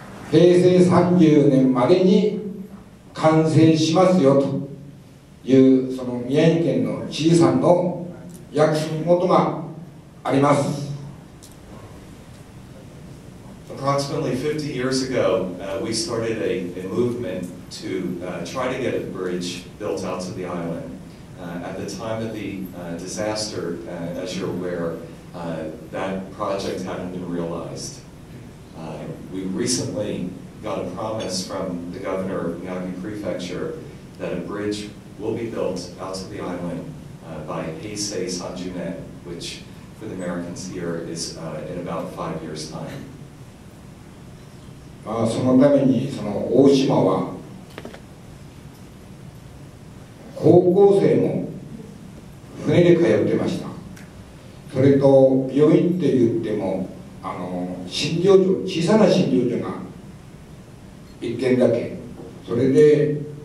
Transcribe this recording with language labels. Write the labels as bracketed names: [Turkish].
[Japanese] 平成30年までに完成しますよというその宮城県の知事さんの約束事があります。 [English] Approximately 50 years ago, we started a movement to try to get a bridge built out to the island. At the time of the disaster, as you're aware, that project hadn't been realized. We recently got a promise from the governor of Miyagi Prefecture that a bridge will be built out to the island by Heisei Sanjunen, which for the Americans here is in about 5 years' time. [Japanese] そのためにその大島は高校生も船で通ってました。それと病院って言っても診療所、小さな診療所が1軒だけ、それで